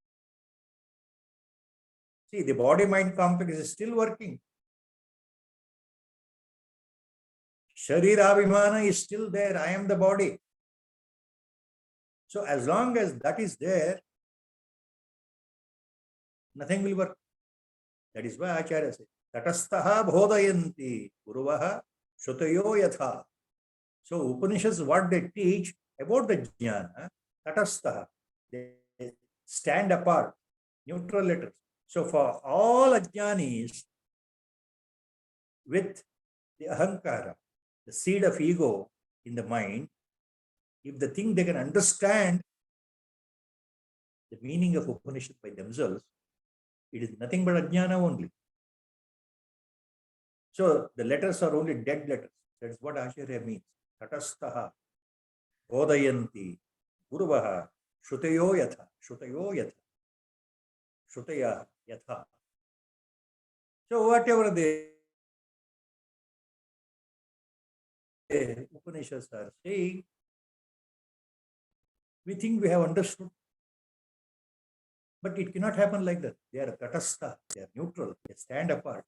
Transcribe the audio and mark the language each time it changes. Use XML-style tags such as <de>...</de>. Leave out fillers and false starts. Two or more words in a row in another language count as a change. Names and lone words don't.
<en>See, the body-mind complex is still working. Sharirabhimana is still there. I am the body. So as long as that is there, nothing will work. That is why Acharya says,</en> <sa>तटस्थाः बोधयन्ति गुरवः श्रुतयो यथा.</sa> <en>So Upanishads, what they teach about the jnana, Tatastaha, they stand apart, neutral letters. So for all ajnanis with the ahankara, the seed of ego in the mind, if they think they can understand the meaning of Upanishad by themselves, it is nothing but ajnana only. So the letters are only dead letters. That is what Acharya means.</en> <sa>तटस्थाः, बोधयन्ति, गुरवः, श्रुतयो यथा, श्रुतय यथा.</sa> <en>So whatever the Upanishads are saying, we think we have understood. But it cannot happen like that. They are tatastha, they are neutral, they stand apart.</en>